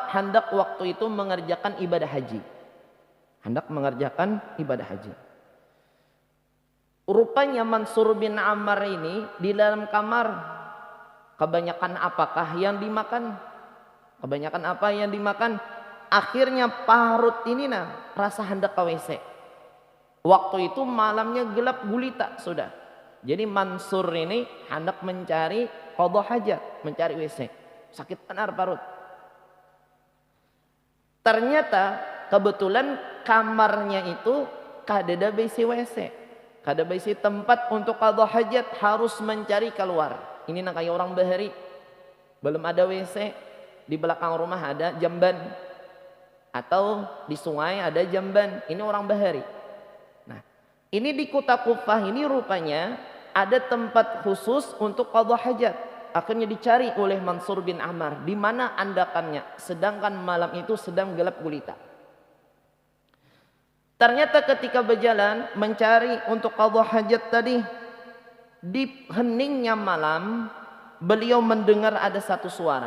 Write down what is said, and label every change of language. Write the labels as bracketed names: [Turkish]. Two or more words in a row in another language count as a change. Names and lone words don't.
[Banjar] Hendak waktu itu mengerjakan ibadah haji. Rupanya Mansur bin Ammar ini di dalam kamar, kebanyakan apakah yang dimakan? Akhirnya parut ini rasa hendak ke WC. Waktu itu malamnya gelap gulita sudah. Jadi Mansur ini hendak mencari [Arabic] qadha hajat, [Banjar] mencari WC. Sakit benar parut. Ternyata kebetulan kamarnya itu kada besi WC, kada besi tempat untuk [Arabic] qadha hajat, [Banjar] harus mencari keluar. Ini kayak orang bahari, belum ada WC, di belakang rumah ada jamban, atau di sungai ada jamban. Ini orang bahari. Nah, ini di kota Kufah ini rupanya ada tempat khusus untuk [Arabic] qadha hajat. [Banjar] Akhirnya dicari oleh Mansur bin Ammar, di mana andakannya, sedangkan malam itu sedang gelap gulita. Ternyata ketika berjalan mencari untuk [Arabic] qadha hajat [Banjar] tadi, di heningnya malam beliau mendengar ada satu suara.